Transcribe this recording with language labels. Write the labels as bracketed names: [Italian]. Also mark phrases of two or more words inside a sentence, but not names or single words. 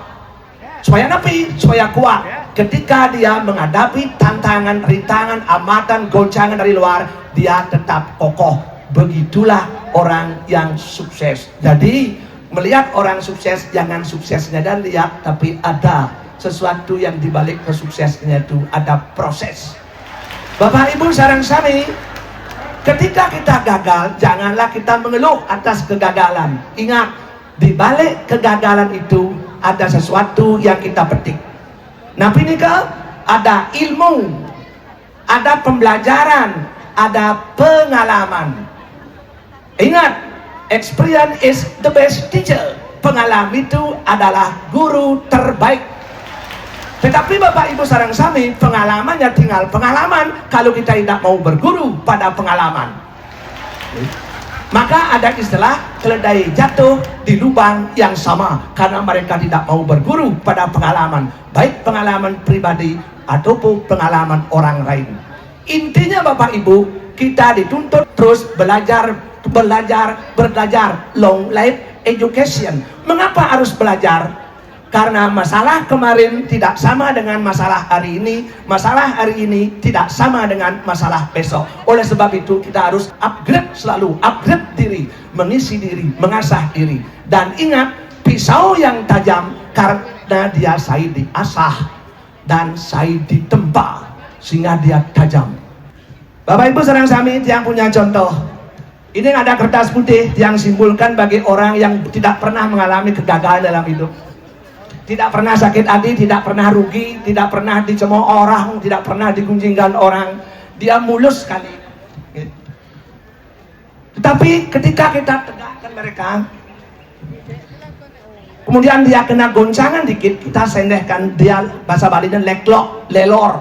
[Indonesian] Supaya napi, supaya kuat ketika dia menghadapi tantangan, rintangan, amatan, goncangan dari luar, dia tetap kokoh. Begitulah orang yang sukses. Jadi melihat orang sukses, jangan suksesnya dan lihat, tapi ada sesuatu yang dibalik kesuksesnya itu, ada proses. Bapak Ibu [Balinese] sareng sami, [Indonesian] ketika kita gagal, janganlah kita mengeluh atas kegagalan. Ingat, di balik kegagalan itu ada sesuatu yang kita petik. Nah, ini ada ilmu, ada pembelajaran, ada pengalaman. Ingat, [English] experience is the best teacher. [Indonesian] Pengalaman itu adalah guru terbaik. Tetapi Bapak Ibu [Balinese] sareng sami, [Indonesian] pengalamannya tinggal pengalaman kalau kita tidak mau berguru pada pengalaman. Maka ada istilah keledai jatuh di lubang yang sama, karena mereka tidak mau berguru pada pengalaman, baik pengalaman pribadi ataupun pengalaman orang lain. Intinya Bapak Ibu, kita dituntut terus belajar, [English] long life education. [Indonesian] Mengapa harus belajar? Karena masalah kemarin tidak sama dengan masalah hari ini, masalah hari ini tidak sama dengan masalah besok. Oleh sebab itu kita harus upgrade, selalu upgrade diri, mengisi diri, mengasah diri. Dan ingat, pisau yang tajam karena dia saya diasah dan saya ditempa sehingga dia tajam. Bapak Ibu [Balinese] sareng sami [Indonesian] yang punya contoh, ini ada kertas putih yang simbolkan bagi orang yang tidak pernah mengalami kegagalan dalam hidup. Tidak pernah sakit hati, tidak pernah rugi, tidak pernah dicemooh orang, tidak pernah digunjingkan orang. Dia mulus sekali. Tetapi ketika kita tegakkan mereka, kemudian dia kena goncangan dikit, kita sendehkan dia, bahasa Balinya [Balinese] leklok, lelor.